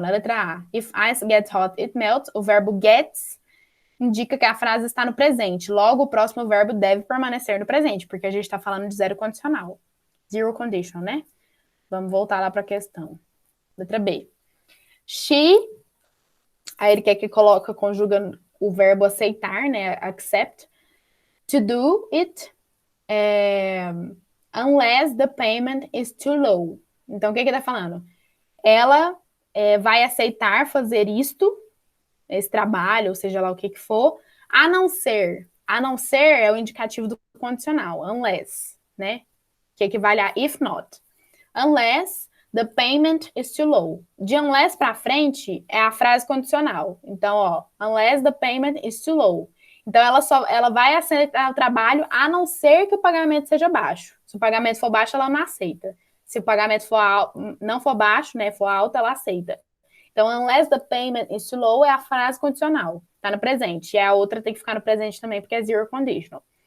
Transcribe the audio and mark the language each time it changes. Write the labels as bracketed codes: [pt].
[pt] Na letra A, if ice gets hot, it melts. O verbo gets indica que a frase está no presente. Logo, o próximo verbo deve permanecer no presente, porque a gente está falando de zero condicional. Zero conditional, né? Vamos voltar lá para a questão. Letra B. She, aí ele quer que conjuga o verbo aceitar, né? [en] Accept. To do it, unless the payment is too low. [pt] Então, o que ele está falando? Ela vai aceitar fazer isto, esse trabalho, ou seja lá o que for, a não ser é o indicativo do condicional, unless, né? Que equivale a if not. [en] Unless the payment is too low. [pt] De unless para frente é a frase condicional. Então, ó, unless the payment is too low. Então, ela vai aceitar o trabalho a não ser que o pagamento seja baixo. Se o pagamento for baixo, ela não aceita. Se o pagamento não for baixo, né, for alto, ela aceita. Então, unless the payment is too low é a frase condicional. Tá no presente. E a outra tem que ficar no presente também, porque é zero conditional.